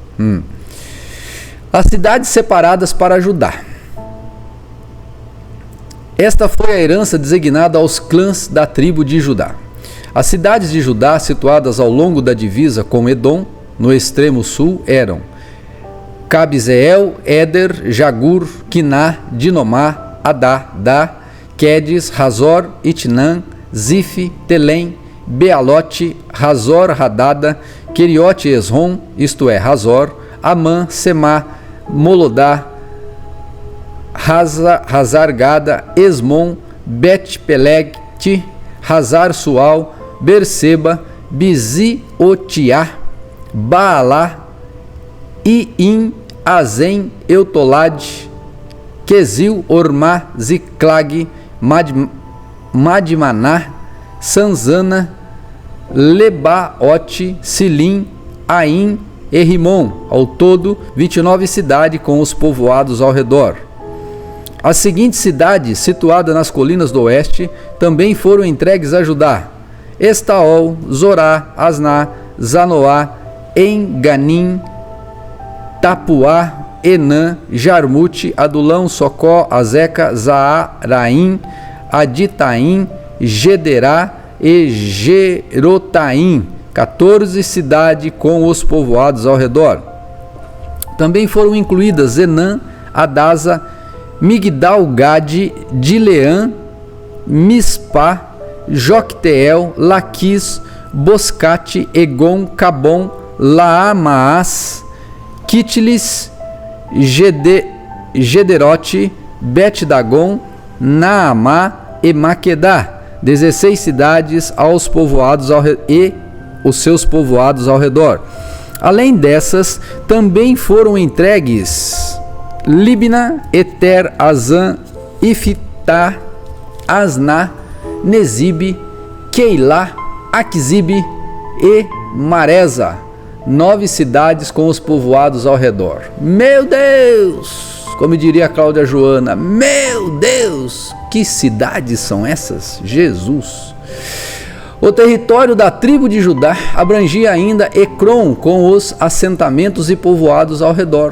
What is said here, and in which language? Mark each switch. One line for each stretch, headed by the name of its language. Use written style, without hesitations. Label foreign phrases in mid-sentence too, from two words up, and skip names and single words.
Portuguese: As cidades separadas para Judá. Esta foi a herança designada aos clãs da tribo de Judá. As cidades de Judá, situadas ao longo da divisa com Edom, no extremo sul, eram Cabzeel, Éder, Jagur, Quiná, Dinomá, Adá, Dá, Quedes, Razor, Itnã, Zif, Telém, Bealote, Razor, Hadada, Queriote e Esrom, isto é, Razor, Amã, Semá, Molodá, Hazar Gada, Esmon, Bet-Pelegte, Hazar Sual, Berseba, Biziotiá, Baalá, Iim, Azem, Eutolade, Quesil, Ormá, Ziclag, Madmaná, Sanzana, Lebaote, Silim, Aim e Rimon, ao todo 29 cidades com os povoados ao redor. As seguintes cidades, situadas nas colinas do oeste, também foram entregues a Judá: Estaol, Zorá, Asná, Zanoá, Enganim, Tapuá, Enã, Jarmute, Adulão, Socó, Azeca, Zaaraim, Aditaim, Gederá e Gerotaim, 14 cidades com os povoados ao redor. Também foram incluídas Enã, Adasa, Migdal-Gade, Dileã, Mispá, Jocteel, Laquis, Boscate, Egon, Cabom, Laamaás, Kitlis, Gederote, Bet-Dagon, Naamá e Maquedá, 16 cidades aos povoados e os seus povoados ao redor. Além dessas, também foram entregues Libna, Eter, Azã, Ifitá, Asná, Nezib, Keilá, Aquizib e Maresa, 9 cidades com os povoados ao redor. Meu Deus! Como diria a Cláudia Joana, meu Deus! Que cidades são essas? Jesus! O território da tribo de Judá abrangia ainda Ecrom com os assentamentos e povoados ao redor.